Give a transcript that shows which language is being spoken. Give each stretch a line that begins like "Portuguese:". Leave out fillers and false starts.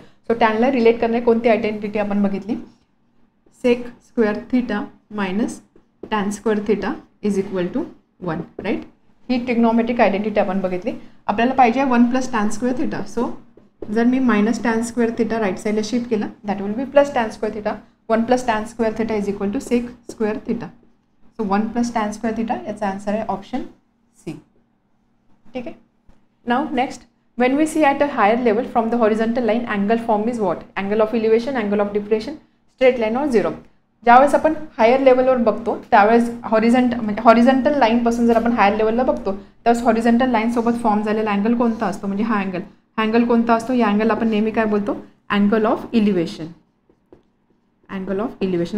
Marathi: So टॅनला relate करणारी कोणती identity आपण बघितली
English: sec square theta minus tan square theta is equal to 1
Marathi: right. He trigonometric identity आपण बघितली. आपल्याला पाहिजे 1 + tan स्क्वेअर थिटा. सो जर मी -tan स्क्वेअर थिटा राईट साईडला शिफ्ट केला
English: That will be +tan square theta. 1 + tan square theta is equal to sec square theta.
Marathi: So 1 + tan square theta याचा answer आहे option C. ठीक आहे.
English: Now next when we see at a higher level from the horizontal line angle formed is what. angle of elevation, angle of depression, straight line or 0.
Marathi: ज्यावेळेस आपण higher लेवलवर बघतो त्यावेळेस horizontal लाईनपासून जर आपण हायर लेवलला बघतो त्यावेळेस हॉरिझॉन्टल लाईनसोबत फॉर्म झालेला अँगल कोणता असतो म्हणजे हा अँगल कोणता असतो. या अँगल आपण नेहमी काय बोलतो अँगल ऑफ इलिव्हेशन.